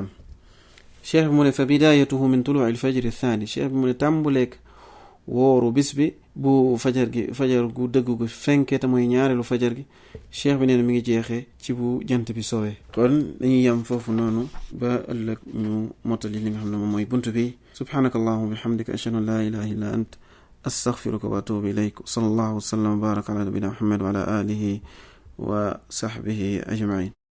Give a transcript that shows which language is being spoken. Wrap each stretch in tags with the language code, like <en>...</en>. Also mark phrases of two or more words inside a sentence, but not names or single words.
<wo>cheikh bi mu ne</wo> <ar>فبدايته من طلوع الفجر الثاني.</ar> <wo>cheikh bi mu ne tàmbaleeg wóoru bis bi bu fajar gu dëgg gu fenkee te mooy ñaareelu fajar gi cheikh bi nee na mi ngi jeexee ci bu jant bi soowee. kon dañuy yem foofu noonu ba ëllëg ñu mottali li nga xam ne moom mooy buntu bi.</wo> <ar>سبحانك اللهم وبحمدك أشهد أن لا إله إلا أنت أستغفرك وأتوب إليك. صلى الله وسلم وبارك على نبينا محمد وعلى آله وصحبه أجمعين.</ar>